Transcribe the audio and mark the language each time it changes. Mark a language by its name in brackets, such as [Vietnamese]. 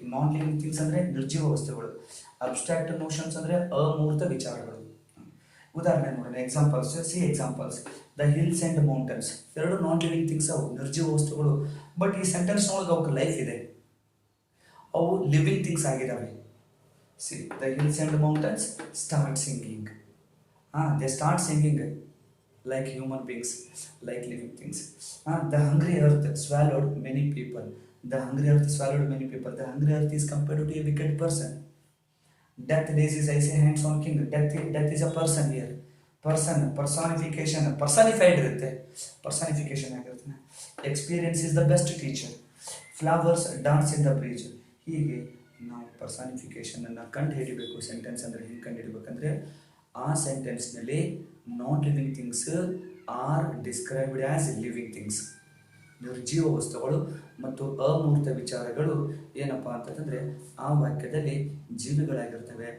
[Kannada] Non living things ಅಂದರೆ ನಿರ್ಜೀವ ವಸ್ತುಗಳು, ಅಬ್ಸ್ಟ್ರಾಕ್ಟ್ ನೋಷನ್ಸ್ ಅಂದರೆ ಅಮೂರ್ತ ವಿಚಾರಗಳು. ಉದಾಹರಣೆ ನೋಡೋಣ. Examples, C examples. The hills and mountains ಎರಡು ನಾನ್ ಲಿವಿಂಗ್ ಥಿಂಗ್ಸ್, ಅವು ನಿರ್ಜೀವ ವಸ್ತುಗಳು, [English] but ಈ sentence ಒಳಗೆ [Kannada] ಅವಕ್ಕೆ ಲೈಫ್ ಇದೆ, ಅವು ಲಿವಿಂಗ್ ಥಿಂಗ್ಸ್ ಆಗಿದ್ದಾವೆ. [English] See the hills and mountains start singing. They start singing like human beings, like living things. The hungry earth swallowed many people. The hungry earth swallowed many people. The hungry earth is compared to a wicked person. Death days is I say hands on king. Death is a person here. Person personification personified ಇರುತ್ತೆ. [Kannada] Personification ಆಗಿರುತ್ತೆ. [English] Experience is the best teacher. Flowers dance in the breeze. [Kannada] ಹೀಗೆ ನಾವು personification ಅನ್ನು ಕಂಡು ಹಿಡಿಬೇಕು. Sentence ಅಂದರೆ ಹಿಂಗೆ ಕಂಡು ಹಿಡಿಬೇಕಂದ್ರೆ ಆ ಸೆಂಟೆನ್ಸ್ನಲ್ಲಿ [English] Non living things are described as living things. [Kannada] ನಿರ್ಜೀವ ವಸ್ತುಗಳು ಮತ್ತು ಅಮೂರ್ತ ವಿಚಾರಗಳು ಏನಪ್ಪ ಅಂತಂದರೆ ಆ ವಾಕ್ಯದಲ್ಲಿ ಜೀವಿಗಳಾಗಿರ್ತವೆ.